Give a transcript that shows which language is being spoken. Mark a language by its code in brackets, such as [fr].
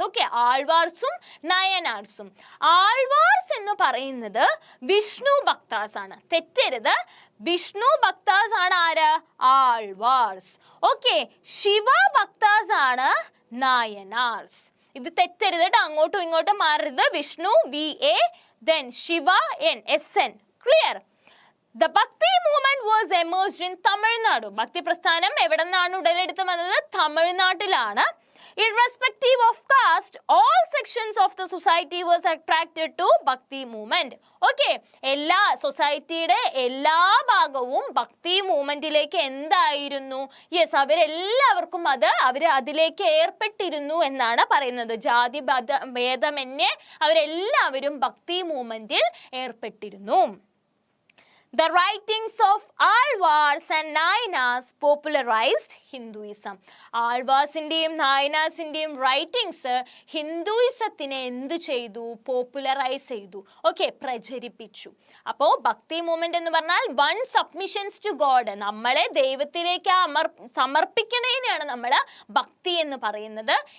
[ml] Okay, ആൾവാർസും നായനാർസും. Alvars എന്ന് പറയുന്നത് വിഷ്ണു ഭക്താസ് ആണ്. തെറ്റരുത്, വിഷ്ണു ഭക്താസ് ആണ് ആര്? ആൾവാർസ്. ഓക്കെ, ശിവ ഭക്താസ് ആണ് നായനാർസ്. ഇത് തെറ്റരുത് കേട്ടോ, അങ്ങോട്ടും ഇങ്ങോട്ടും മാറരുത്. [en] Vishnu VA, then Shiva SN. Clear? The Bhakti movement was emerged in Tamil Nadu. [ml] ഭക്തി പ്രസ്ഥാനം എവിടെ നിന്നാണ് ഉടലെടുത്ത് വന്നത്? തമിഴ്നാട്ടിലാണ്. [en] Irrespective of caste, all sections of the society was attracted to Bhakti movement. [ml] Okay, എല്ലാ സൊസൈറ്റിയുടെ എല്ലാ ഭാഗവും ഭക്തി മൂവ്മെന്റിലേക്ക് എന്തായിരുന്നു? യെസ്, അവരെല്ലാവർക്കും അതിലേക്ക് ഏർപ്പെട്ടിരുന്നു എന്നാണ് പറയുന്നത്. ജാതി ഭേദമന്യേ അവരെല്ലാവരും ഭക്തി മൂവ്മെന്റിൽ ഏർപ്പെട്ടിരുന്നു. [en] The writings of Alvars and Nayanas popularized Hinduism. [ml] ആൾവാസിന്റെയും നായനാസിന്റെയും writings ഹിന്ദുയിസത്തിനെ എന്ത് ചെയ്തു? പോപ്പുലറൈസ് ചെയ്തു. ഓക്കെ, പ്രചരിപ്പിച്ചു. അപ്പോൾ ഭക്തി മൂവ്മെന്റ് എന്ന് പറഞ്ഞാൽ [en] one submissions to God, [ml] നമ്മളെ ദൈവത്തിലേക്ക് സമർപ്പിക്കണേനെയാണ് നമ്മൾ ഭക്തി എന്ന് പറയുന്നത്.